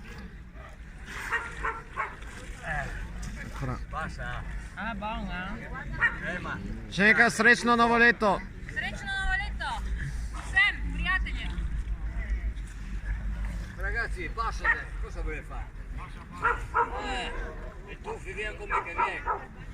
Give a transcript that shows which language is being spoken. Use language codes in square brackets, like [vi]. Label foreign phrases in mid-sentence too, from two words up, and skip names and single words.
[it] Passa! Ah, buona. Ma... [sl] Čeka, srečno novo leto! Srečno novo leto! Vsem, prijateljem! [it] Ragazzi, passate! Cosa volete fare? E tu, via come che vieni!